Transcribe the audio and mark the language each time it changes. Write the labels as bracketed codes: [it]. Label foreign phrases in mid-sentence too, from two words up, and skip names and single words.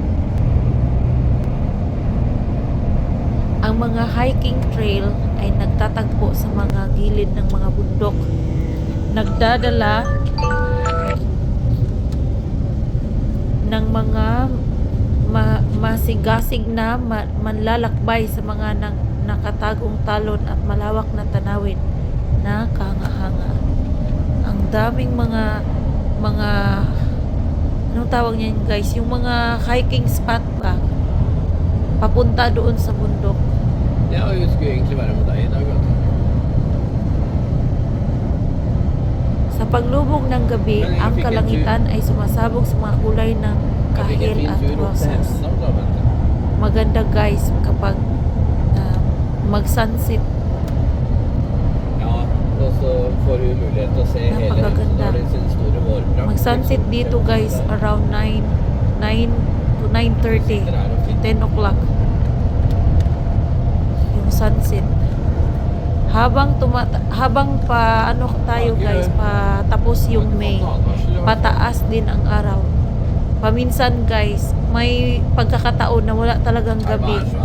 [tl] Ang mga [en] hiking trail [tl] ay nagtatagpo sa mga gilid ng mga bundok, nagdadala ng mga masigasig na manlalakbay sa mga nakatagong talon at malawak na tanawin na kahanga-hanga. Ang daming mga anong tawag niyan guys, yung mga [en] hiking spot [tl] ba papunta doon sa bundok. [sv] Ja, jag skulle egentligen vara med dig idag. [tl] Sa paglubog ng gabi, ang kalangitan ay sumasabog sa mga kulay ng [sv] Jag fick en [tl] kahil [sv] fin [tl] at [sv] tur upp till [tl] rosas. [sv] Hässleholm då, vet du. [tl] Maganda guys kapag mag-sunset. [sv] Ja, och så får du möjlighet att se hela [tl] Napakaganda. [sv] Hemsedal i sin stora vårprakt. [tl] Mag-sunset dito guys [en] around 9 to 9:30, 10 o'clock. [tl] Yung sunset. Habang tayo guys, patapos yung May, pataas din ang araw. Paminsan guys, may pagkakataon na wala talagang gabi.